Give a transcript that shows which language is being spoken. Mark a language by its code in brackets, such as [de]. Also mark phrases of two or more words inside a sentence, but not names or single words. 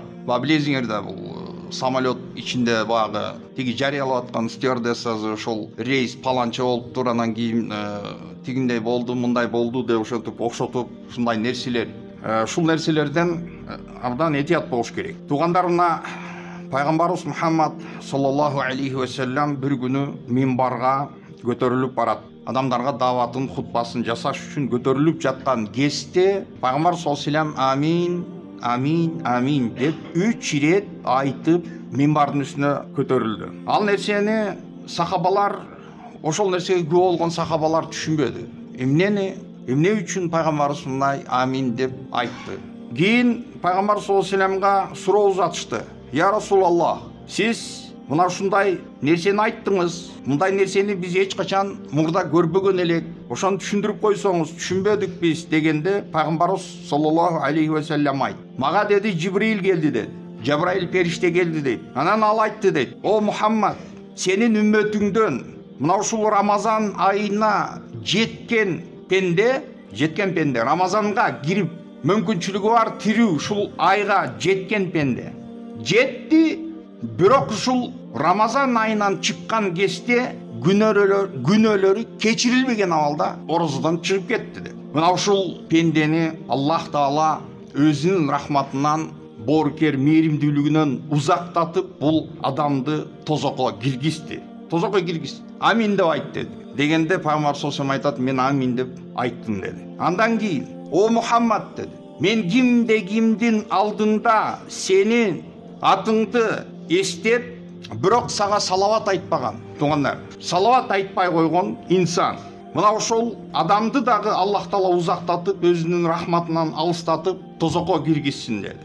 [ky] Билесиңер да, бул самолет ичинде баягы тиги жарыялап аткан стюардессасы ошол рейс паланча болуптур, анан кийин тигиндей болду, мындай болду деп ошентип окшотуп ушундай нерселер. Ушул нерселерден абдан этият болуш керек. Туугандар, мына Пайгамбарыбыз Мухаммад [ar] صلى الله عليه وسلم [ky] бир күнү минбарга көтөрүлүп барат. Адамдарга даватын, хутбасын жасаш үчүн көтөрүлүп жаткан кезде Пайгамбар [ar] صلى الله عليه وسلم [ky] амин, амин, амин деп 3 ирет айтып минбардын үстүнө көтөрүлдү. Ал нерсени сахабалар, ошол нерсеге күбө болгон сахабалар түшүнбөдү. Эмне үчүн Пайгамбарыбыз мындай амин деп айтты? Кийин Пайгамбар [ar] صلى الله عليه وسلم [ky] суроо узатышты. [ar] يا رسول الله, [ky] сиз мына ушундай нерсени айттыңыз, мындай нерсени биз эч качан мурда көрбөгөн элек. Ошону түшүндүрүп койсоңуз, түшүнбөдүк биз дегенде Пайгамбарыбыз [ar] صلى الله عليه وسلم [ky] айтты: "Мага деди Жибрил келди" деди. Жабраил периште келди дейт. Анан ал айтты дейт: "О Мухаммад, сенин үммөтүңдөн мына ушул Рамазан айына жеткен пенде, Рамазанга кирип мүмкүнчүлүгү бар тирүү ушул айга жеткен пенде жетти, бирок ушул Рамазан айынан чыккан кезде күнөөлөрү кечирилбеген абалда орозодон чыгып кетти" деп. Мына ушул пендени Аллах Таала өзүнүн рахматынан, боорукер мээримдүүлүгүнөн узактатып бул адамды тозокко киргизди. Амин деп айтты дегенде Пайгамбар [ar] صلى الله عليه وسلم [ky] айтат: "Мен амин деп айттым" деди. Андан кийин О Мухаммад деді, мен кимде кимдин алдында сенин атыңды эстеп, бирок сага салават айтпаган. Тугандар, салават айтпай койгон инсан. Мына ошол адамды дагы Аллах Таала узактатып, өзүнүн рахматынан алыстатып, тозокко киргизсин деді.